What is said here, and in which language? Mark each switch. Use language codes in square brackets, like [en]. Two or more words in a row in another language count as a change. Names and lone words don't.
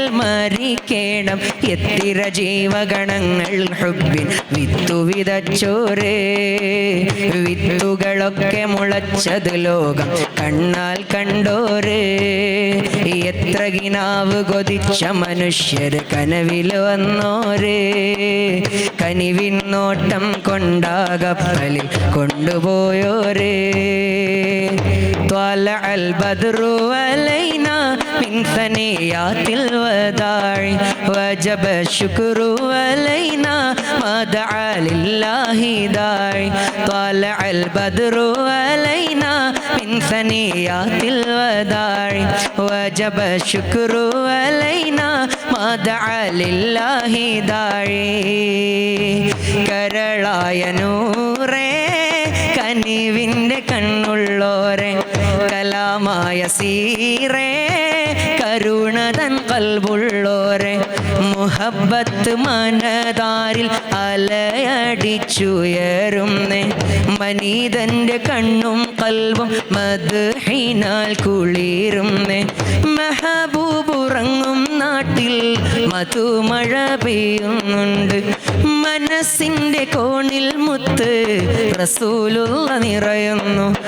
[ml] മരിക്കേണം എത്തിര ജീവഗണങ്ങൾ ഹുബ്ബിൻ വിത്തു വിതച്ചോരേ വിത്തുകളൊക്കെ മുളച്ചത് ലോകം കണ്ണാൽ കണ്ടോരേ എത്ര കിനാവ് കൊതിച്ച മനുഷ്യര് കനവിൽ വന്നോരേ കനിവിൻ നോട്ടം കൊണ്ടാകപ്പലിൽ കൊണ്ടുപോയോരേ [ar] طلع البدر علينا من ثنيات الوداع وجب الشكر علينا ما دعا لله داعي طلع البدر علينا من ثنيات الوداع وجب الشكر علينا ما دعا لله داعي [ml] കരളായ നൂറേ കനിവിൻ്റെ കണ്ണുള്ളോരെ കലാമായ സീറേ കരുണ തൻ കൽബുള്ളോരെ മുഹബ്ബത്ത് മനതാരിൽ അലയടിച്ചുയരുന്നേ മനീതന്റെ കണ്ണും കൽബും മദ്ഹിനാൽ കുളിരുന്നേ മെഹബൂബുറങ്ങും നാട്ടിൽ മധുമഴ പെയ്യുന്നുണ്ട് മനസ്സിന്റെ കോണിൽ മുത്ത് റസൂലുള്ള നിറയുന്നു